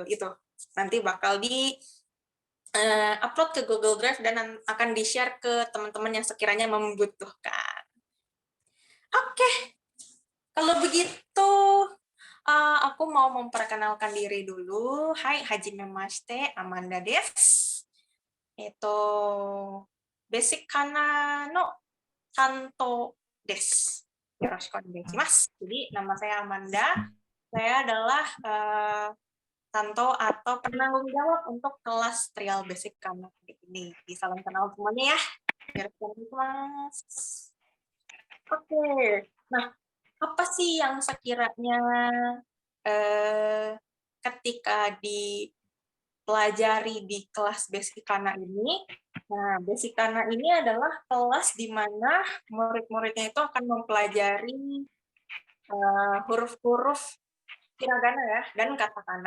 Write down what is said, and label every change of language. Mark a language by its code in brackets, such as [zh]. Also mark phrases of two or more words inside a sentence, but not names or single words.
[id] Itu nanti bakal di upload ke Google Drive dan akan di-share ke teman-teman yang sekiranya membutuhkan. Oke, kalau begitu aku mau memperkenalkan diri dulu. [ja] はい、はじめまして、Amandaです. Itu basic kana no kanto des. よろしくお願いします. [id] Jadi nama saya Amanda. Saya adalah Tanto atau penanggung jawab untuk kelas trial basic kana ini. Salam kenal semuanya ya. [ja] よろしくお願いします. [id] Oke. Nah, apa sih yang sekiranya eh, ketika dipelajari di kelas basic kana ini? Nah, basic kana ini adalah kelas di mana murid-muridnya itu akan mempelajari huruf-huruf hiragana ya dan katakana.